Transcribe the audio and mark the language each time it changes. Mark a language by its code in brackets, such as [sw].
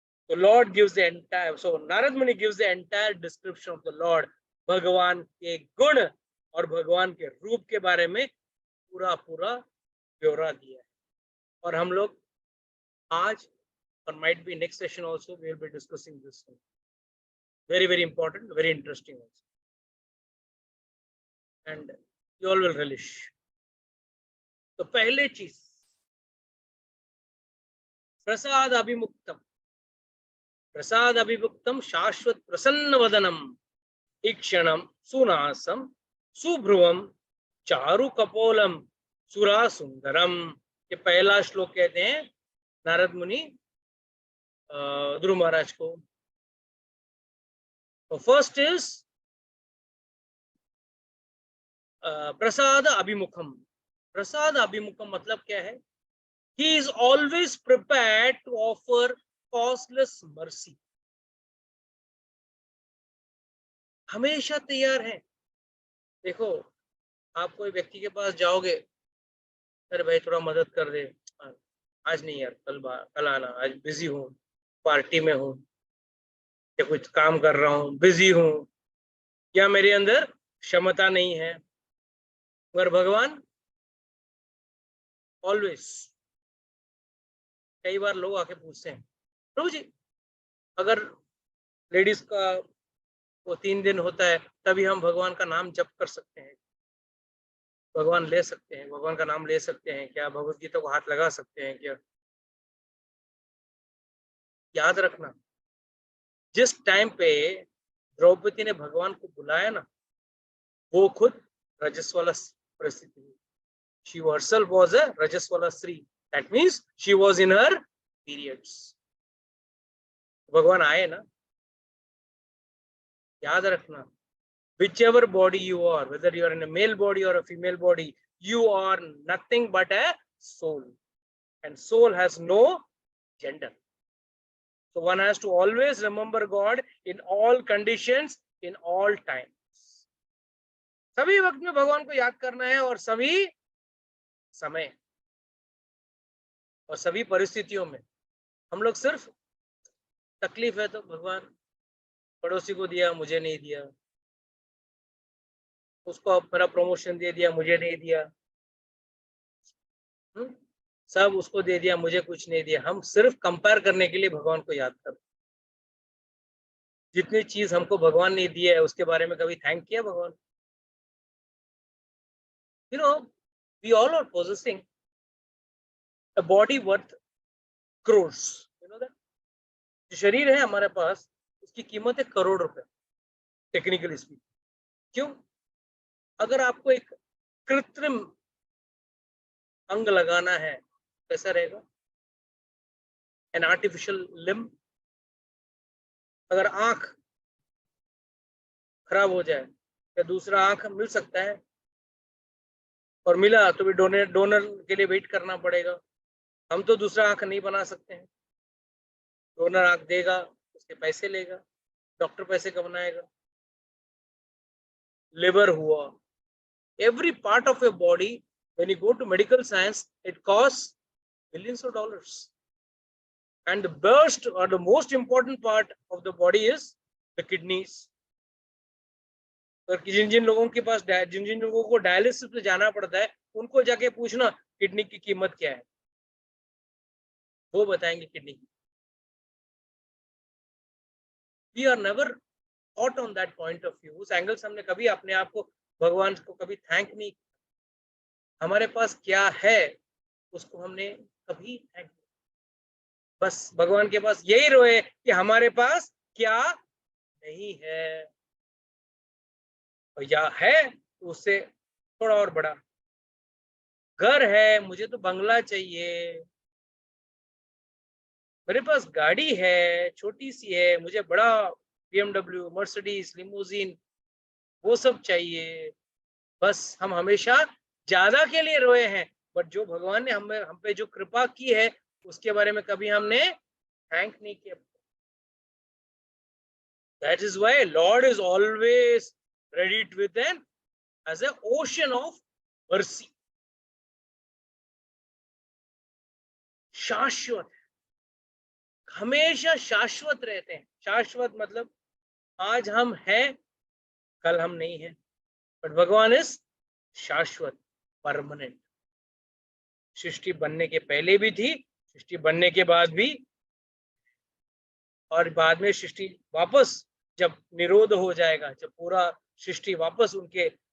[en] तो lord gives the entire, so Narad Muni gives the entire description of the lord. [hi] भगवान के गुण और भगवान के रूप के बारे में पूरा पूरा ब्यौरा दिया है। और हम लोग आज और [en] Might be next session also we will be discussing this thing. Very, very important, very interesting also. And you all will relish. [hi] तो पहले चीज [sa] प्रसाद अभिमुक्तम, प्रसाद अभिमुक्तम शाश्वत प्रसन्न वदनम ईक्षणम सुनासम सुभ्रुवम चारु कपोलम सुरा सुंदरम। [hi] ये पहला श्लोक कहते हैं नारद मुनि ध्रुव महाराज को। तो [en] first is [hi] प्रसाद अभिमुखम। प्रसाद अभिमुखम मतलब क्या है? [en] He is always prepared to offer causeless mercy. [hi] हमेशा तैयार है। देखो, आप कोई व्यक्ति के पास जाओगे, अरे भाई थोड़ा मदद कर दे, आज नहीं यार, कल आना, आज बिजी हूँ, पार्टी में हूँ, या कुछ काम कर रहा हूँ, बिजी हूँ, या मेरे अंदर क्षमता नहीं है। मगर भगवान ऑलवेज, कई बार लोग आके पूछते हैं, प्रभु जी अगर लेडीज का वो 3 दिन होता है तभी हम भगवान का नाम जप कर सकते हैं, भगवान ले सकते हैं, भगवान का नाम ले सकते हैं क्या, भगवत गीता को हाथ लगा सकते हैं क्या? याद रखना, जिस टाइम पे द्रौपदी ने भगवान को बुलाया ना, वो खुद रजस्वला परिस्थिति हुई। [en] She herself was a rajaswala stri, that means she was in her periods. [hi] भगवान आए ना, याद रखना, [en] whichever body you are, whether you are in a male body or a female body, you are nothing but a soul, and soul has no gender. So one has to always remember God in all conditions, in all times. [hi] सभी वक्त में भगवान को याद करना है, और सभी समय और सभी परिस्थितियों में। हम लोग सिर्फ तकलीफ है तो भगवान पड़ोसी को दिया, मुझे नहीं दिया, उसको मेरा प्रमोशन दे दिया, मुझे नहीं दिया, सब उसको दे दिया, मुझे कुछ नहीं दिया। हम सिर्फ कंपेयर करने के लिए भगवान को याद करते। जितनी चीज हमको भगवान ने दी है उसके बारे में कभी थैंक किया भगवान? [en] You know, we all are possessing a body worth crores. You know that? [hi] जो शरीर है हमारे पास, उसकी कीमत है करोड़ रुपए, [en] Technically speaking. [hi] क्यों? अगर आपको एक कृत्रिम अंग लगाना है, कैसा रहेगा? [en] An artificial limb. [hi] अगर आंख खराब हो जाए, या दूसरा आंख मिल सकता है, और मिला तो भी डोनर के लिए वेट करना पड़ेगा। हम तो दूसरा आंख नहीं बना सकते हैं। डोनर आंख देगा, उसके पैसे लेगा, डॉक्टर पैसे कमाएगा। लिवर हुआ, [en] every part of your body, when you go to medical science, it costs millions of dollars. And the best or the most important part of the body is the kidneys. [hi] जिन लोगों के पास, जिन लोगों को dialysis पे जाना पड़ता है, उनको जाके पूछना किडनी की कीमत क्या है, वो बताएंगे किडनी की। [en] We are never thought on that point of view. [hi] उस एंगल से हमने कभी अपने आप को, भगवान को कभी थैंक नहीं। हमारे पास क्या है उसको हमने कभी थैंक नहीं। बस भगवान के पास यही रोए कि हमारे पास क्या नहीं है, और या है तो उससे थोड़ा और बड़ा। घर है, मुझे तो बंगला चाहिए, मेरे पास गाड़ी है, छोटी सी है, मुझे बड़ा BMW, मर्सिडीज, लिमोजिन, वो सब चाहिए। बस हम हमेशा ज्यादा के लिए रोए हैं, बट जो भगवान ने हम पे जो कृपा की है उसके बारे में कभी हमने थैंक नहीं किया। [en] That is why Lord is always ready with an as an ocean of mercy. [hi] शाश्वत, हमेशा शाश्वत रहते हैं। शाश्वत मतलब आज हम हैं, कल हम नहीं हैं, बट भगवान इज शाश्वत, परमानेंट। सृष्टि बनने के पहले भी थी, सृष्टि बनने के बाद भी, और बाद में सृष्टि वापस जब निरोध हो जाएगा, जब पूरा सृष्टि वापस उनके